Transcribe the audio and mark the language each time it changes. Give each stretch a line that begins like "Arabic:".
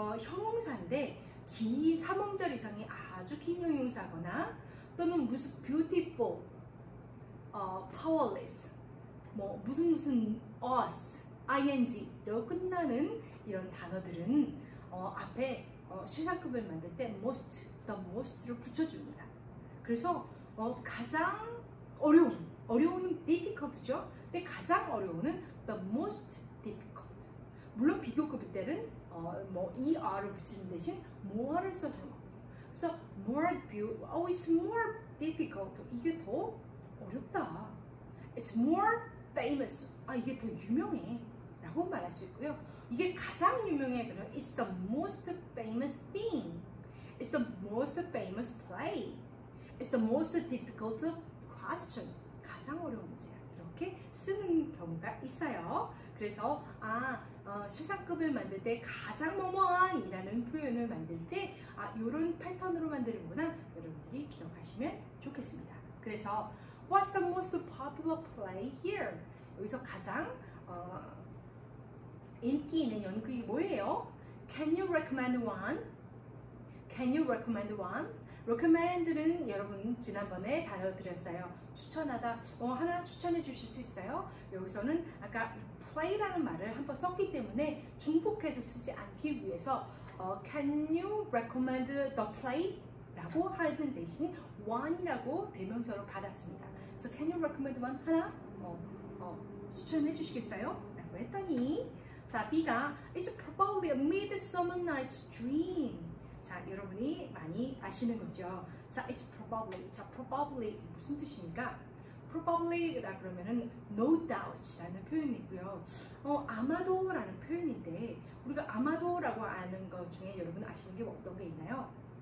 Korean: 형용사인데 긴 3음절 이상이 아주 긴 형용사거나 또는 무슨 beautiful, powerless, 뭐 무슨 us, ing로 끝나는 이런 단어들은 앞에 최상급을 만들 때 most, the most를 붙여줍니다. 그래서 가장 어려운 difficult죠. 근데 가장 어려운은
English: the most difficult.
Korean: 물론 비교급일 때는 뭐 er를 붙이는 대신 more를 써주는 거고. 그래서
English: it's more difficult.
Korean: 이게 더 어렵다.
English: It's more famous.
Korean: 이게 더 유명해. 라고 말할 수 있고요. 이게 가장 유명해. 그러면
English: it's the most famous thing. It's the most famous play. It's the most difficult question.
Korean: 가장 어려운 문제야. 이렇게 쓰는 경우가 있어요. 그래서 최상급을 만들 때 가장 뭐뭐한 이라는 표현을 만들 때 이런 패턴으로 만드는구나. 여러분들이 기억하시면 좋겠습니다. 그래서
English: What's the most popular play here?
Korean: 여기서 가장 인기 있는 연극이 뭐예요?
English: Can you recommend one? Can you recommend one?
Korean: recommend는 여러분 지난번에 다뤄드렸어요. 추천하다. 하나 추천해 주실 수 있어요? 여기서는 아까 play라는 말을 한번 썼기 때문에 중복해서 쓰지 않기 위해서
English: Can you recommend the play?
Korean: 라고 하는 대신 one이라고 대명사로 받았습니다. 그래서
English: Can you recommend one?
Korean: 하나 추천해 주시겠어요? 라고 했더니 자, B가
English: It's probably a midsummer night's dream.
Korean: 자, 여러분이 많이 아시는 거죠. 자,
English: it's probably.
Korean: 자, probably 무슨 뜻입니까? probably라 그러면은
English: no doubt
Korean: 라는 표현이고요. 아마도라는 표현인데 우리가 아마도라고 아는 것 중에 여러분 아시는 게 어떤 게 있나요?